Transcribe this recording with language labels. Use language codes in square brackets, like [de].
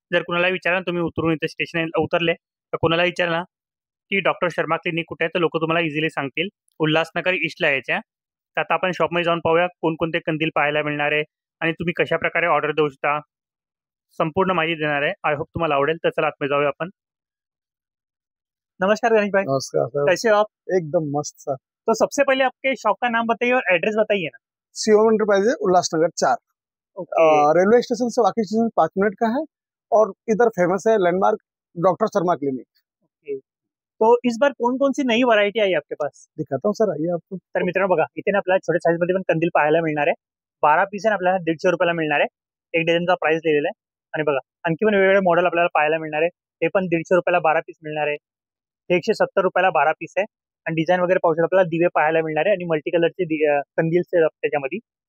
[mr] जर कुणाला विचारा तुम्ही उतरून इथे स्टेशन उतरले तर कुणाला विचारा ना की डॉक्टर शर्मा क्लिनिक कुठे आहे, तर लोक तुम्हाला इझिली सांगतील. उल्हासनगर ईस्टला यायच्या. तर आता आपण शॉपमध्ये जाऊन पाहूया कोणकोणते कंदील पाहायला मिळणार आहे आणि तुम्ही कशा प्रकारे ऑर्डर देऊ शकता, संपूर्ण माहिती देणार आहे. आय होप तुम्हाला आवडेल. तर चला आतमध्ये जाऊया आपण. [hi] नमस्कार गणेश भाई. नमस्कार सर, कैसे हो आप? एकदम मस्त सर। तो सबसे पहले आपके शॉप का नाम बताइए और एड्रेस बताइए ना। Shivam enterprises Ulhasnagar 4। Railway station से वाकी स्टेशन 5 मिनट का है और इधर फेमस है लैंडमार्क डॉक्टर शर्मा क्लिनिक। तो इस बार कौन कौन सी नई व्हरायटी आई आपके पास? दिखाता हूँ सर, आइए आपको। [mr] तर मित्रांनो बघा इथे ना आपल्याला छोट्या साईज मध्ये पण कंदील पाहायला मिळणार आहे. 12 पीस आहे आपल्याला 150 रुपयाला मिळणार आहे. एक डझनचा प्राइस लिहिलेला आहे. आणि बघा आणखी पण वेगवेगळे मॉडेल आपल्याला पाहायला मिळणार आहे. हे पण 150 रुपयाला 12 पीस मिळणार आहे. 170 रुपयाला 12 पीस आहे. आणि डिझाईन वगैरे पाहू शकता आपल्याला दिवे पाहायला मिळणार आहे आणि मल्टी कलरचे कंदील त्याच्यामध्ये.